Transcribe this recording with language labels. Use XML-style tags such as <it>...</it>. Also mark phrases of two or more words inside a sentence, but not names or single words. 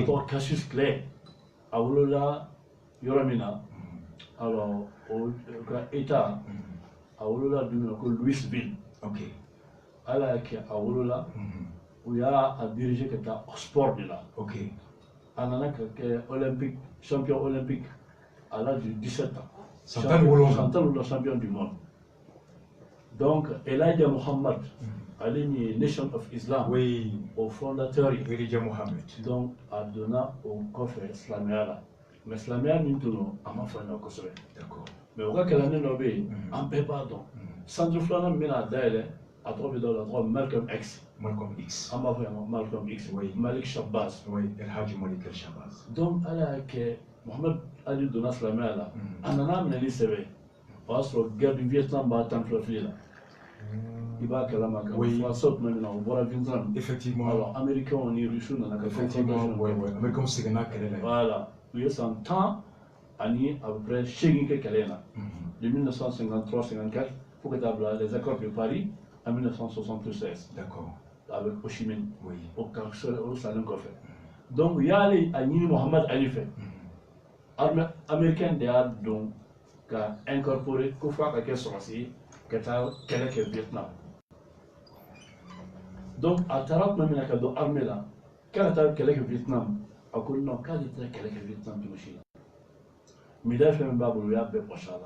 <bm>a tɔgɔ Cassius Clay a wolola yɔrɔ min na alors o ka état a wolola dugu min na ko Louisville ala y'a kɛ a wolola u y'a diriger ka taa sport de la a nana ka kɛ</bm> <fr>olympique champion olympique à l'âge de 17 ans champion du monde</fr> <bm>donc Elijah Muhammad ale ni Nation of Islam</bm> <fr>au fondateur</fr> <bm>Elijah Muhammad donc a donna o kɔfɛ silamɛya la mais silamɛya min tun don a ma faamuya kosɛbɛ mais o ka kalanden dɔ bɛ yen an bɛɛ b'a dɔn centre filanan min bɛna dayɛlɛ a tɔgɔ bɛ dɔw la a tɔgɔ Malcolm X an b'a fɔ yan Malcolm X Malik Shabazz donc ala y'a kɛ Mohamed Ali donna silamɛya la a nana minɛ ni sɛbɛ o y'a sɔrɔ</bm> <fr>guerre du Vietnam</fr> <bm>b'a tan filafili la i b'a kalama kan Français tuma min na o bɔra Vietnam</bm> <fr>effectivement</fr> <bm>alors américains ni Russes nana ka américains seginna kɛlɛ la voilà u ye san 10 ani</bm> <fr>à peu près</fr> <bm>8 kɛ kɛlɛ in na de 1953-54 fo ka taa bila</bm> <fr>les accords de Paris en 1976 avec Ho Chi Minh</fr> <bm>o salen kɔfɛ donc u y'ale a ɲini Mohamed Ali fɛ</bm> <fr>armée américaine</fr> <bm>de y'a dɔn ka incorporer ko f'a ka kɛ sɔrɔsi ye ka taa kɛlɛ kɛ Vietnam donc a taara tuma min na ka don armée la k'a ka taa kɛlɛ kɛ Vietnam a ko non k'ale tɛ kɛlɛ kɛ Vietnam cogo si la médaille fɛn min b'a bolo u y'a bɛɛ pɔsɛ a la</bm>